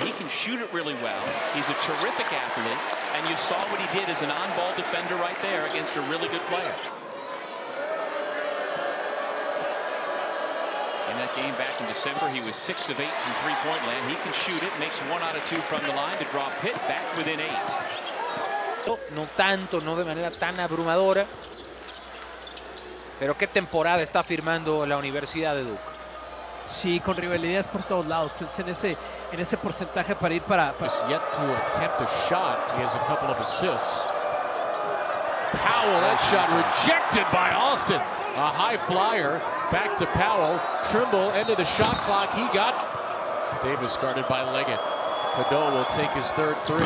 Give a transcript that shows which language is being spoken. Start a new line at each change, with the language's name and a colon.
English: He can shoot it really well. He's a terrific athlete, and you saw what he did as an on-ball defender right there against a really good player. In that game back in December, he was 6 of 8 from three-point land. He can shoot it, makes 1 out of 2 from the line to draw Pitt back within 8.
Spanish: No tanto, no de manera tan abrumadora. Pero qué temporada está firmando la Universidad de Duke. Sí, con rivalidades por todos lados. Pues en ese porcentaje para ir para...
English: Yet to attempt a shot. He has a couple of assists. Powell, that shot rejected by Austin. A high flyer. Back to Powell. Trimble, end of the shot clock. He got Davis guarded by Leggett. Cadeau will take his third three.